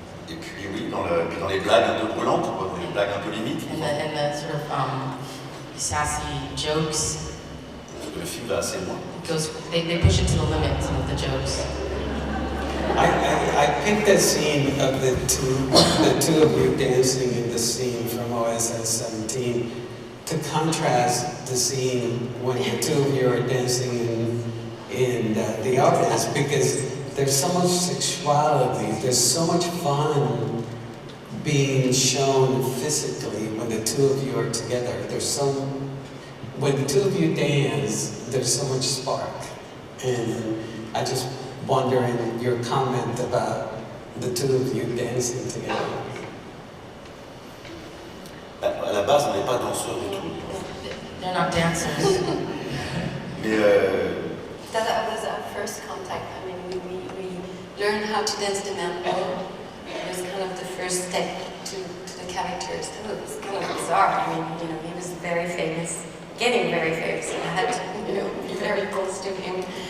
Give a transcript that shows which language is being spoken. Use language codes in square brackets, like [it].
[fr] Et puis oui, dans les blagues un peu brûlantes, dans les blagues un peu limites. [en] And the sort of sassy jokes. [fr] Le film va assez loin. [en] They push it to the limit, some of the jokes. I picked that scene of the two of you dancing in the scene from OSS 17 to contrast the scene when the two of you are dancing in The Artist, because there's so much sexuality, there's so much fun being shown physically when the two of you are together. When the two of you dance, there's so much spark. And I just wondering your comment about the two of you dancing together. [fr] À la base, on n'est pas danseurs du tout. [en] They're not dancers. [fr] Mais [en] That was our first contact. We learned how to dance the mambo. It was kind of the first step to the characters. It was kind of bizarre. He was very famous, getting very famous, and I had to, be very close to him.